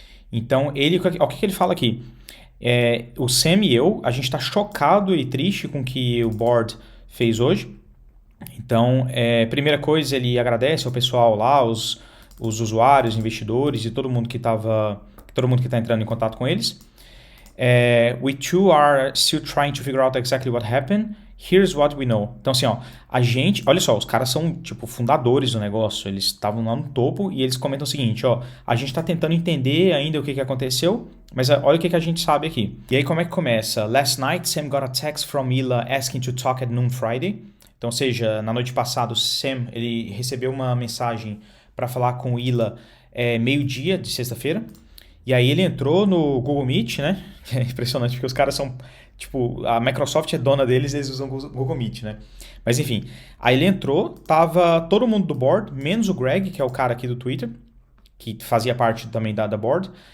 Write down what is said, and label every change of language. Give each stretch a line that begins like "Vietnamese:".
Portuguese: Então, o que ele fala aqui? O Sam e a gente está chocado e triste com o que o board fez hoje. Então, primeira coisa, ele agradece ao pessoal lá, os usuários, investidores e todo mundo que está entrando em contato com eles.
English: We too are still trying to figure out exactly what happened. Here's what we know.
Portuguese: Então, assim, ó, olha só, os caras são, tipo, fundadores do negócio, eles estavam lá no topo e eles comentam o seguinte, ó, a gente tá tentando entender ainda o que aconteceu, mas olha o que a gente sabe aqui. E aí, como é que começa?
English: Last night, Sam got a text from Ila asking to talk at noon Friday.
Portuguese: Então, ou seja, na noite passada, o Sam, ele recebeu uma mensagem para falar com o Ila meio-dia de sexta-feira. E aí ele entrou no Google Meet, né? É impressionante, porque os caras são, tipo, a Microsoft é dona deles, eles usam Google Meet, né? Mas enfim, aí ele entrou, tava todo mundo do board, menos o Greg, que é o cara aqui do Twitter, que fazia parte também da board.